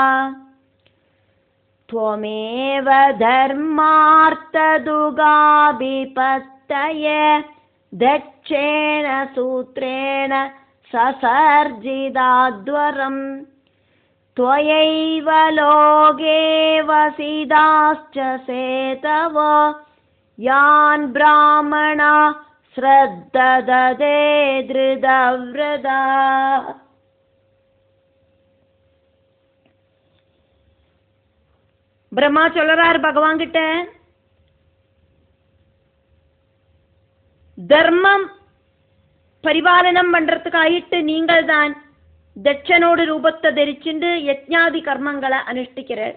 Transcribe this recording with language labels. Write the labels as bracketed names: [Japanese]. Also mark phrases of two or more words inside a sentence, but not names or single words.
[Sanskrit] त्वमेव धर्मार्थदुगाभिपत्तये दक्षेण सूत्रेण ससर्जिदाद्वरं त्वयैव लोके वसिदाश्च सेतव यान् ब्राह्मणा श्रद्धददे धृतव्रता. [Tamil] பிரம்மா சொல்றார் பகவான் கிட்ட, தர்மம் பரிபாலனம் பண்றதுக்காயிட்டு நீங்கள் தான் தட்சனோட ரூபத்தை தரிச்சுண்டு யஜ்ஞாதி கர்மங்களை அனுஷ்டிக்கிறார்.